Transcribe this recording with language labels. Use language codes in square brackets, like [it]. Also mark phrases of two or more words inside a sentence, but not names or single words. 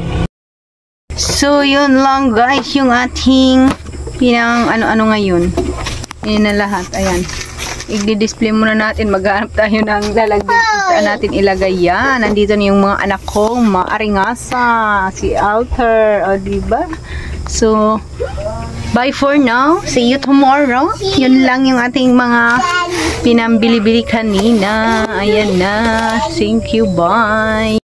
[tl] So yun lang guys, yung ating pinang ano-ano ngayon. Yan na lahat. Ayan. I-display muna natin. Maghanap tayo ng lalagyan. Saan natin ilagay yan. Nandito na yung mga anak kong maaringasa. Si Alter. O diba? [en] So, bye for now. See you tomorrow. [tl] Yun lang yung ating mga pinambili-bili kanina. Ayan na. [en] Thank you. Bye.